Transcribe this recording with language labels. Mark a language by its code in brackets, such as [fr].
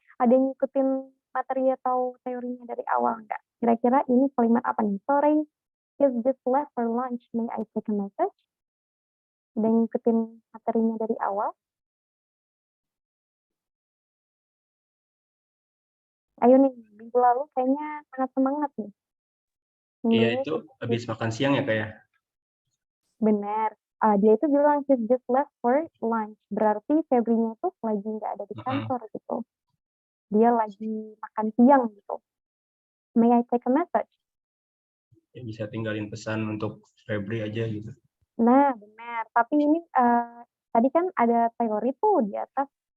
[id] Ada yang ngikutin materi atau teorinya dari awal nggak? Kira-kira ini kalimat apa nih? [en] Sorry, he's just left for lunch, may I take a message? [id] Ada yang ngikutin materinya dari awal? Ayo nih, minggu lalu kayaknya sangat semangat nih. Iya, itu habis makan siang ya kayak. Benar. Dia itu bilang [en] he's just left for lunch. [id] Berarti Febrinya itu lagi nggak ada di kantor gitu. Dia lagi makan siang gitu. [en] May I take a message? [id] Ya, bisa tinggalin pesan untuk Febri aja gitu. Nah, benar. Tapi ini tadi kan ada teori tuh di atas